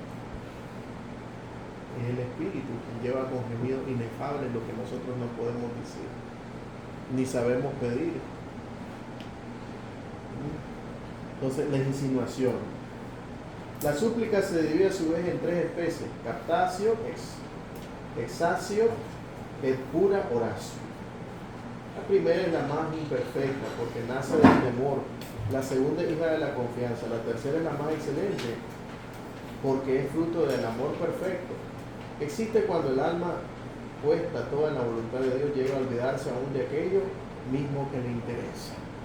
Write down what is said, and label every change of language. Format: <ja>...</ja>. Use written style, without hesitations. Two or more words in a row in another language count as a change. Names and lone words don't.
<es>Es el Espíritu quien lleva con gemidos inefables lo que nosotros no podemos decir, ni sabemos pedir. Entonces, la insinuación. La súplica se divide a su vez en tres especies:</es> <la>captatio, exatio, et pura oratio.</la> <es>La primera es la más imperfecta porque nace del temor. La segunda es hija de la confianza. La tercera es la más excelente porque es fruto del amor perfecto. Existe cuando el alma, puesta toda en la voluntad de Dios, llega a olvidarse aún de aquello mismo que le interesa.</es>